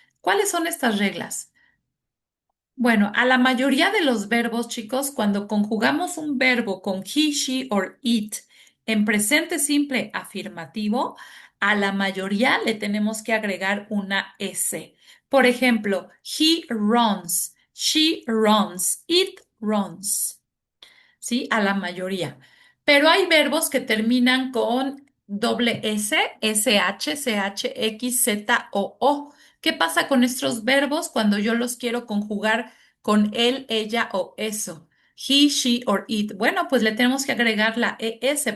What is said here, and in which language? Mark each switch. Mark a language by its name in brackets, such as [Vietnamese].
[Spanish] ¿Cuáles son estas reglas? Bueno, a la mayoría de los verbos, chicos, cuando conjugamos un verbo con [English] he, she or it [Spanish] en presente simple afirmativo, a la mayoría le tenemos que agregar una S. Por ejemplo, [English] he runs, she runs, it runs. [Spanish] ¿Sí? A la mayoría. Pero hay verbos que terminan con doble S, SH, CH, X, Z o O. ¿Qué pasa con estos verbos cuando yo los quiero conjugar con él, ella o eso? [English] He, she or it. [Spanish] Bueno, pues le tenemos que agregar la ES.